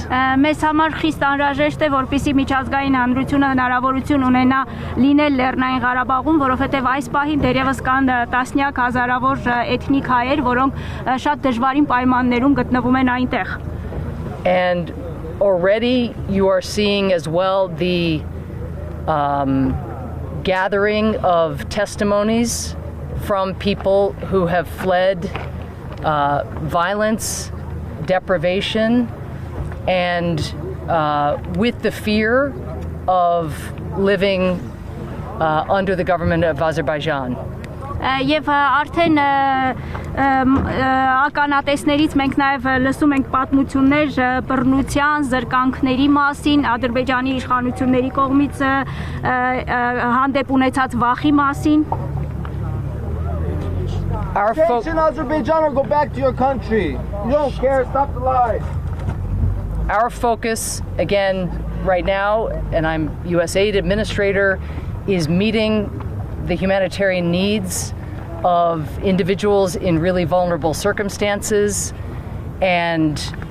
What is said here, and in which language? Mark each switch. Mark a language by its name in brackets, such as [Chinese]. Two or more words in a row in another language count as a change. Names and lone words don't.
[Armenian] Մեզ համար խիստ անհրաժեշտ է, որպեսզի միջազգային հանրությունը հնարավորություն ունենա լինել Լեռնային Ղարաբաղում, որովհետև այս պահին դեռևս կան տասնյակ հազարավոր էթնիկ հայեր, որոնք շատ դժվարին պայմաններում գտնվում են այնտեղ. [English] And already you are seeing as well the gathering of testimonies from people who have fled violence, deprivation, and with the fear of living under the government of Azerbaijan. [Armenian] Եվ արդեն ականատեսներից մենք նաև լսում ենք պատմություններ բռնության, զրկանքների մասին, Ադրբեջանի իշխանությունների կողմից հանդեպ ունեցած վախի մասին. [English] Attention Azerbaijan or go back to your country. You don't care, stop the lies. Our focus, again, right now, and I'm U.S. Aid Administrator, is meeting the humanitarian needs of individuals in really vulnerable circumstances and